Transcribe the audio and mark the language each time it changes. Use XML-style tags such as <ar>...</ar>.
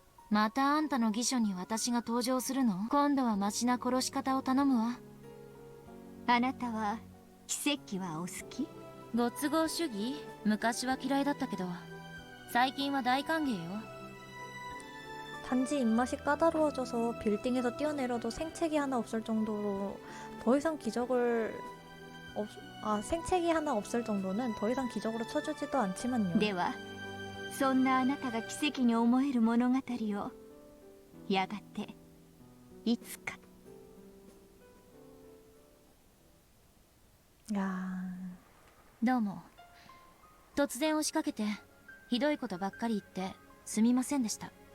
<ja>またあんたの義書に私が登場するの？今度はマシな殺し方を頼むわ。あなたは奇跡はお好き？ご都合主義？昔は嫌いだったけど最近は大歓迎よ。</ja> <ko>단지 입맛이 까다로워져서 빌딩에서 뛰어내려도 생채기 하나 없을 정도로 더 이상 생채기 하나 없을 정도는 더 이상 기적으로 쳐주지도 않지만요.</ko> <ja>ではそんなあなたが奇跡に思える物語をやがていつか。どうも。突然押しかけてひどいことばっかり言ってすみませんでした。</ja>